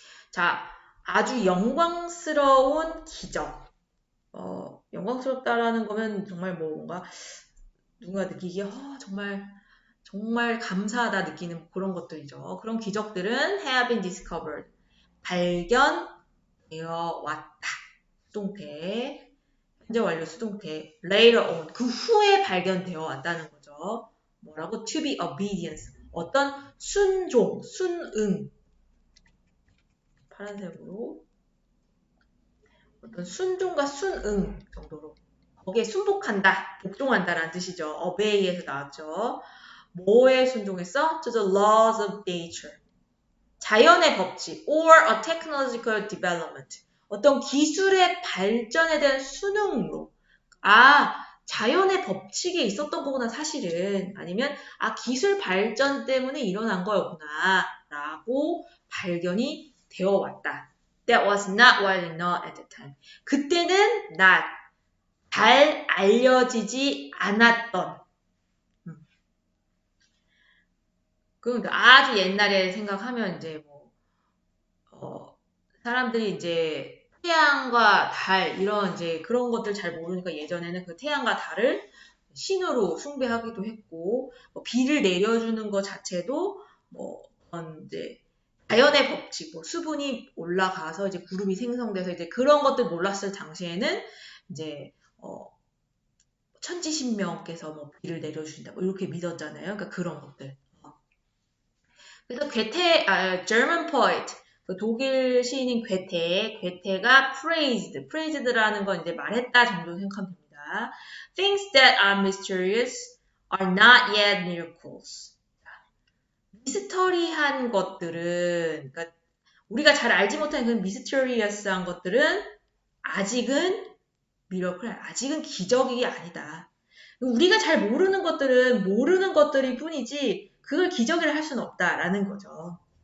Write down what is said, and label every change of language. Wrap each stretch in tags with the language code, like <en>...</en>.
<ko>자, 아주 영광스러운 기적. 영광스럽다라는 거면 정말 뭔가 누군가 느끼기에 정말 감사하다 느끼는 그런 것들이죠. 그런 기적들은</ko> <en>have been discovered.</en> <ko>발견되어 왔다. 수동태. 현재 완료 수동태.</ko> <en>later on.</en> <ko>그 후에 발견되어 왔다는 거죠. 뭐라고?</ko> <en>to be obedience.</en> <ko>어떤 순종, 순응. 파란색으로. 어떤 순종과 순응 정도로. 거기에 순복한다, 복종한다라는 뜻이죠. obey에서 나왔죠. 뭐에 순종했어?</ko> <en>To the laws of nature.</en> <ko>자연의 법칙</ko> <en>or a technological development.</en> <ko>어떤 기술의 발전에 대한 순응으로. 자연의 법칙에 있었던 거구나, 사실은. 아니면, 기술 발전 때문에 일어난 거였구나. 라고 발견이 되어 왔다.</ko> <en>That was not widely known at the time.</en> <ko>그때는 not, 잘 알려지지 않았던. 그러니까 아주 옛날에 생각하면 이제 사람들이 이제 태양과 달 이런 이제 그런 것들 잘 모르니까 예전에는 그 태양과 달을 신으로 숭배하기도 했고 비를 내려주는 것 자체도 이제 자연의 법칙, 수분이 올라가서 이제 구름이 생성돼서 이제 그런 것들 몰랐을 당시에는 이제 천지신명께서 비를 내려주신다 이렇게 믿었잖아요. 그러니까 그런 것들. 그래서</ko> <en>German poet,</en> <ko>그 독일 시인인 괴테가 praised라는 건 이제 말했다 정도 생각하면 됩니다.</ko> <en>Things that are mysterious are not yet miracles.</en> <ko>미스터리한 것들은, 그러니까 우리가 잘 알지 못하는 그런 미스터리어스한 것들은 아직은 아직은 기적이 아니다. 우리가 잘 모르는 것들은 모르는 것들일 뿐이지 그걸 기적이라 할 수는 없다라는 거죠.</ko>